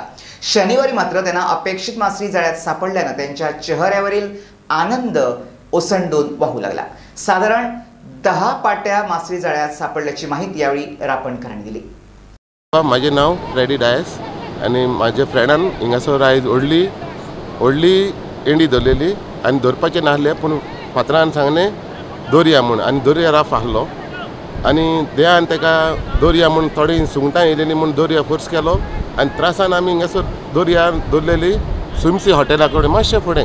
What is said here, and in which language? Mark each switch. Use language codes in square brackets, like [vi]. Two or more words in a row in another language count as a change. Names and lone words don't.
[mr] शनिवारी मात्र त्यांना अपेक्षित मासळी जाळ्यात सापडल्याने त्यांच्या चेहऱ्यावरील आनंद ओसंडून वाहू लागला। साधारण 10 पाट्या मासळी जाळ्यात सापडल्याची माहिती यावेळी रापणकारांनी दिली। माझे नाव फ्रेडी डायस आणि माझ्या [kok] फ्रेंडान हिंगासर आयज व्हडली एंडी धरलेली आनी धरपाचें नासलें, पूण फातरान सांगलें दर्या म्हूण, आनी दर्या राफ आहलो आनी देवान ताका दर्या म्हूण थोडी सुंगटां येयलेलीं म्हूण दर्या फोर्स केलो आनी त्रासान आमी हिंगासर दर्या धरलेली सुमसी हॉटेला कडेन मातशें फुडें।